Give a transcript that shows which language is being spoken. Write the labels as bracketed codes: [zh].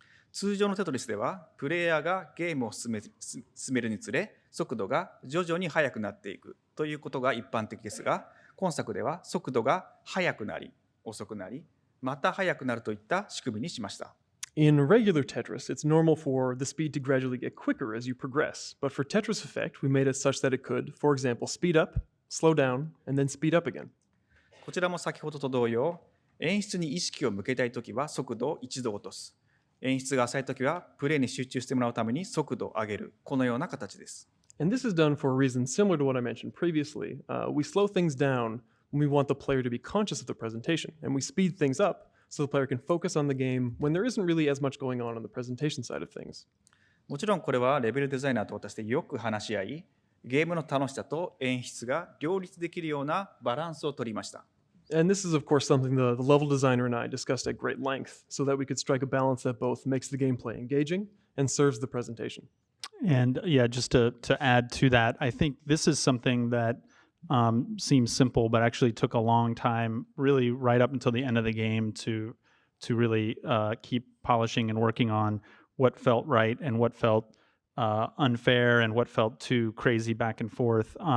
[ja] 通常のテトリスでは、プレイヤーがゲームを進めるにつれ、速度が徐々に速くなっていくということが一般的ですが、今作では速度が速くなり、遅くなり、また速くなるといった仕組みにしました。 [en] In regular Tetris, it's normal for the speed to gradually get quicker as you progress. But for Tetris Effect, we made it such that it could, for example, speed up, slow down, and then speed up again. [ja] こちらも先ほどと同様、演出に意識を向けたいときは速度を一度落とす。演出が浅いときはプレイに集中してもらうために速度を上げる。このような形です。 [en] And this is done for a reason similar to what I mentioned previously. We slow things down when we want the player to be conscious of the presentation, and we speed things up so the player can focus on the game when there isn't really as much going on the presentation side of things. [ja] もちろんこれはレベルデザイナーと私でよく話し合い、ゲームの楽しさと演出が両立できるようなバランスを取りました。 [en] And this is, of course, something the level designer and I discussed at great length so that we could strike a balance that both makes the gameplay engaging and serves the presentation. And yeah, just to add to that, I think this is something that seems simple, but actually took a long time, really right up until the end of the game to really keep polishing and working on what felt right and what felt unfair and what felt too crazy back and forth.